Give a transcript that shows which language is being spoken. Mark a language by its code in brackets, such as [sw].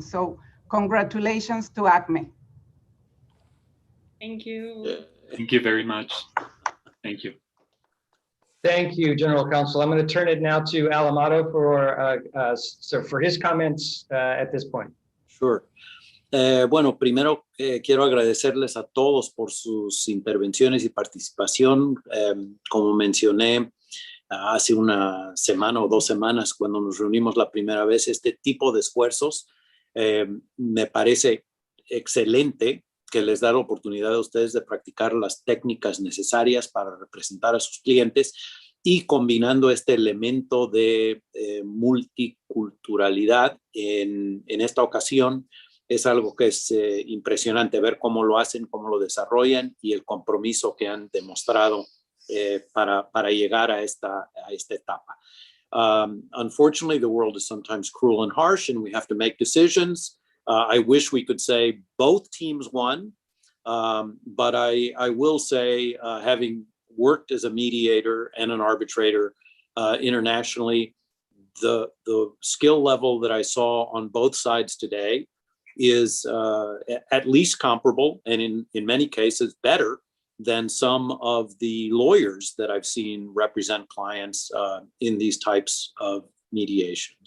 [en] So congratulations to ACME. Thank you. Thank you very much. Thank you. Thank you, General Counsel. I'm going to turn it now to Al Amado for his comments at this point. Sure. [es] Bueno, primero quiero agradecerles a todos por sus intervenciones y participación. Como mencioné hace una semana o 2 semanas, cuando nos reunimos la primera vez, este tipo de esfuerzos me parece excelente, que les da la oportunidad a ustedes de practicar las técnicas necesarias para representar a sus clientes y combinando este elemento de multiculturalidad en esta ocasión. Es algo que es impresionante ver cómo lo hacen, cómo lo desarrollan y el compromiso que han demostrado para llegar a esta etapa. [en] Unfortunately, the world is sometimes cruel and harsh and we have to make decisions. I wish we could say both teams won, but I will say, having worked as a mediator and an arbitrator internationally, the skill level that I saw on both sides today is at least comparable, and in many cases better than some of the lawyers that I've seen represent clients in these types of mediation.